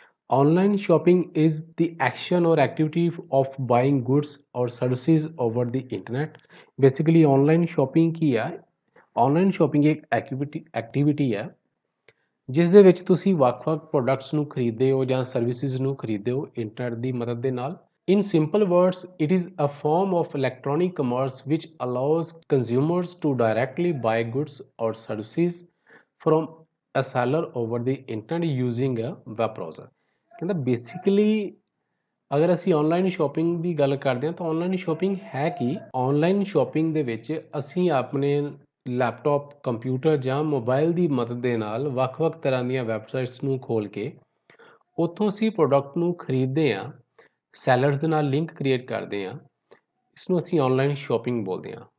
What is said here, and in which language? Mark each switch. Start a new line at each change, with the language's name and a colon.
English: Online shopping is the action or activity of buying goods or services over the internet.
Punjabi: Basically online shopping ਕੀ ਹੈ? Online shopping ਇੱਕ activity ਹੈ ਜਿਸ ਦੇ ਵਿੱਚ ਤੁਸੀਂ ਵੱਖ-ਵੱਖ ਪ੍ਰੋਡਕਟਸ ਨੂੰ ਖਰੀਦਦੇ ਹੋ ਜਾਂ ਸਰਵਿਸਿਜ਼ ਨੂੰ ਖਰੀਦਦੇ ਹੋ ਇੰਟਰਨੈਟ ਦੀ ਮਦਦ ਦੇ ਨਾਲ।
English: In simple words, it is a form of electronic commerce which allows consumers to directly buy goods or services from a seller over the internet using a web browser।
Punjabi: ਕਹਿੰਦਾ basically ਅਗਰ ਅਸੀਂ online shopping ਦੀ ਗੱਲ ਕਰਦੇ ਹਾਂ ਤਾਂ online shopping ਹੈ ਕੀ? Online shopping ਦੇ ਵਿੱਚ ਅਸੀਂ ਆਪਣੇ ਲੈਪਟਾਪ, ਕੰਪਿਊਟਰ ਜਾਂ ਮੋਬਾਈਲ ਦੀ ਮਦਦ ਦੇ ਨਾਲ ਵੱਖ-ਵੱਖ ਤਰ੍ਹਾਂ ਦੀਆਂ ਵੈਬਸਾਈਟਸ ਨੂੰ ਖੋਲ੍ਹ ਕੇ ਉੱਥੋਂ ਅਸੀਂ ਪ੍ਰੋਡਕਟ ਨੂੰ ਖਰੀਦਦੇ ਹਾਂ, ਸੈਲਰਸ ਦੇ ਨਾਲ ਲਿੰਕ ਕ੍ਰੀਏਟ ਕਰਦੇ ਹਾਂ, ਇਸਨੂੰ ਅਸੀਂ ਔਨਲਾਈਨ ਸ਼ੋਪਿੰਗ ਬੋਲਦੇ ਹਾਂ।